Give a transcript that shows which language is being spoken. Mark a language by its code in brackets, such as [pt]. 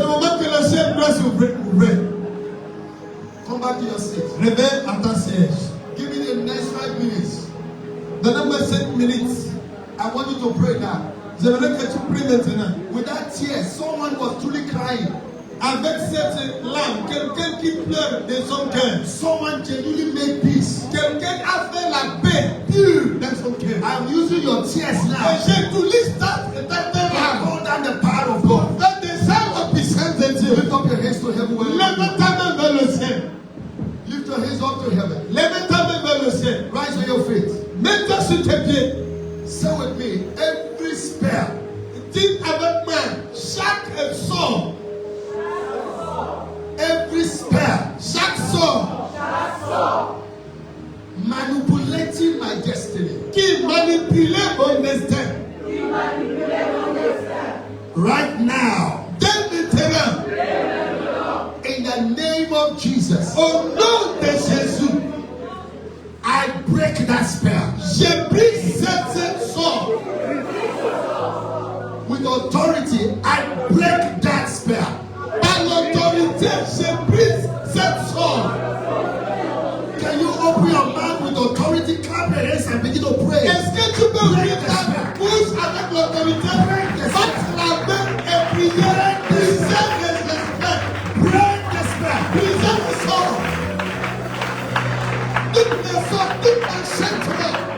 [fr] le moment que le ciel doit s'ouvrir. [en] Come back to your seat. [fr] Reviens à ta siège. [en] Give me the next 5 minutes. [fr] Donnez-moi 5 minutes. [en] I want you to pray now. [fr] J'aimerais que tu pries maintenant. [en] With that tear, someone was truly crying. [fr] Avec cette larme, quelqu'un qui pleure de son cœur. [en] Someone genuinely made peace. [fr] Quelqu'un a fait la paix pure dans son cœur. [en] I'm using your tears [fr] Et [en] now [fr] j'utilise ta [en] to [fr] larme [en] hold down the power of God. [fr] pour faire descendre puissance de Dieu. [en] Lift up your hands to heaven. [fr] Lève ta main vers le ciel. [en] Lift your hands up to heaven. [fr] Lève ta main vers le ciel. [en] Rise on your feet. [fr] Mets-toi sur tes pieds. [en] Say with me, every spell, [fr] Dis avec moi, chaque sort, [en] every spell [fr] chaque sort [en] manipulating my destiny. [fr] qui manipulait mon destin. [en] Right now, [fr] Dès maintenant, [en] in the name of Jesus, [fr] au nom de Jésus, [en] I break that spell. [fr] j'ai pris cette sort. [en] With authority, I break that spell. [fr] Par l'autorité, j'ai pris cette sort. [en] Can you open your mouth with authority? Clap your hands and begin to pray. [fr] Est-ce que tu peux ouvrir ta bouche avec l'autorité? Batte la main et prier. Brisez les esprits. [en] Break the spell. [fr] Brisez le sort. Toutes les sorts, tout enchantement.